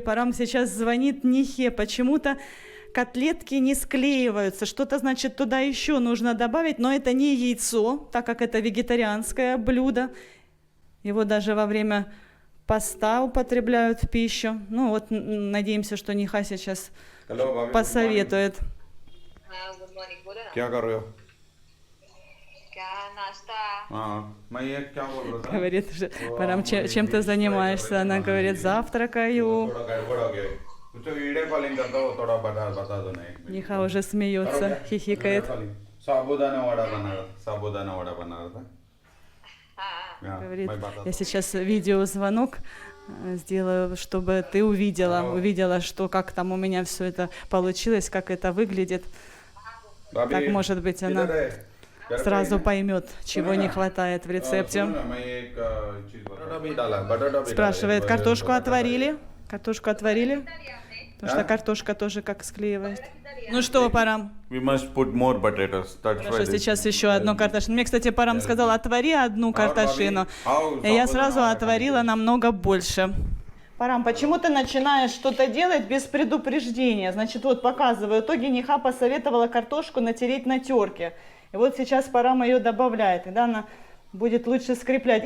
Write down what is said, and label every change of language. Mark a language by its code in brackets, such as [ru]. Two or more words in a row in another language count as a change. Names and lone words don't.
[ru] Парам сейчас звонит Нихе. Почему-то котлетки не склеиваются. Что-то, значит, туда еще нужно добавить, но это не яйцо, так как это вегетарианское блюдо. Его даже во время поста употребляют в пищу. Ну вот, надеемся, что Ниха сейчас посоветует. [en] good morning [hi] बोला ना क्या कर रहे हो? क्या नाश्ता हाँ, मैं ये क्या बोल रहा था? [ru] Говорит уже, Парам, чем ты занимаешься? Она говорит, завтракаю. [hi] थोड़ा गड़बड़ हो गया। मुझे [en] video calling [hi] करता हो थोड़ा बता दो ना 1 मिनट। [ru] Ниха уже смеется, хихикает. [hi] साबूदाना वड़ा बना रहा था। हाँ [ru] Говорит, я сейчас видеозвонок сделаю, чтобы ты увидела, что как там у меня все это получилось, как это выглядит. Так, может быть, она сразу поймет, чего не хватает в рецепте. Спрашивает, картошку отварили? Картошку отварили? Потому что картошка тоже как склеивает. Ну что, Парам? [en] We must put more potatoes. That's [ru] Хорошо, сейчас еще одну картошину. Мне, кстати, Парам сказал, отвари одну картошину. И я сразу отварила намного больше. Парам, почему ты начинаешь что-то делать без предупреждения? Значит, вот показываю. В итоге Ниха посоветовала картошку натереть на терке. И вот сейчас Парам ее добавляет. Тогда она будет лучше скреплять.